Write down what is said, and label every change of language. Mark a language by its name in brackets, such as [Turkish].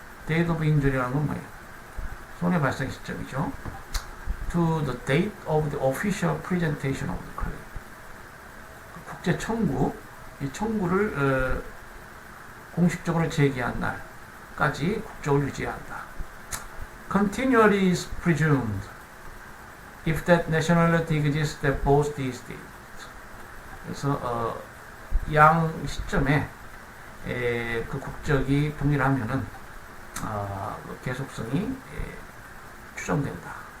[Korean] date of injury라는 건 뭐예요? 손해 발생 시점이죠. [English] To the date of the official presentation of the claim. [Korean] 국제 청구, 이 청구를 공식적으로 제기한 날까지 국적을 유지한다. [English] Continually is presumed if that nationality exists at both these dates. [Korean] 그래서 양 시점에 그 국적이 동일하면은 그 계속성이 추정된다.